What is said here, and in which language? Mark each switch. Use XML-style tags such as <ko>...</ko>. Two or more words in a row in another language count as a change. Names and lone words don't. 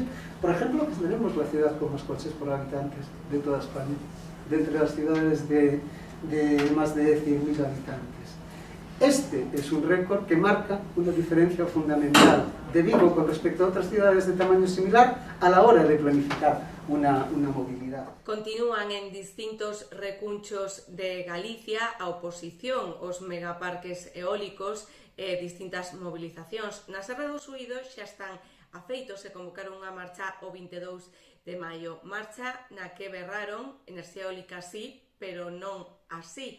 <es>Por ejemplo, que tenemos la ciudad con más coches por habitantes de toda España, de entre las ciudades de más de 100.000 habitantes. Este es un récord que marca una diferencia fundamental de Vigo con respecto a otras ciudades de tamaño similar a la hora de planificar una movilidad.</es> <gl>Continúan en distintos recunchos de Galicia a oposición aos megaparques eólicos e distintas movilizacións. Na Serra dos Suídos xa están afeitos e convocaron unha marcha o 22 de maio. Marcha na que berraron enerxía eólica sí, pero non así.</gl>